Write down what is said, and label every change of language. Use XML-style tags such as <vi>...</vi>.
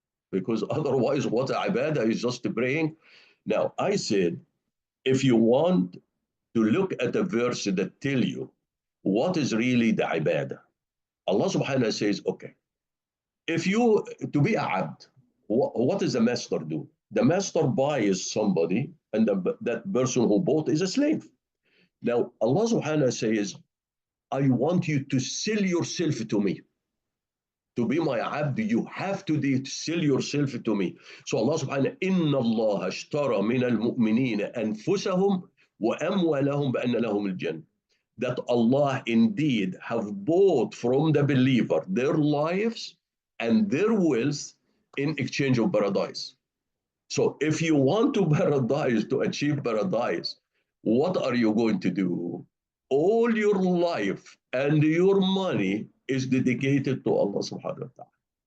<en>Because otherwise, what ibadah is just praying. Now, I said, if you want to look at a verse that tell you what is really the ibadah, Allah subhanahu wa ta'ala says, okay, if you, to be a abd, what does the master do? The master buys somebody, and that person who bought is a slave. Now, Allah subhanahu wa ta'ala says, I want you to sell yourself to me. To be my abd, you have to sell yourself to me.</en> <ar>So Allah subhanahu wa ta'ala, إِنَّ اللَّهَ اشْتَرَى مِنَ الْمُؤْمِنِينَ أَنفُسَهُمْ وَأَمْوَالَهُمْ بَأَنَّ لَهُمُ الْجَنَّةِ.</ar> <en>That Allah indeed have bought from the believer their lives and their wealth in exchange of paradise. So if you want to paradise, to achieve paradise, what are you going to do? All your life and your money is dedicated to Allah subhanahu wa ta'ala.</en>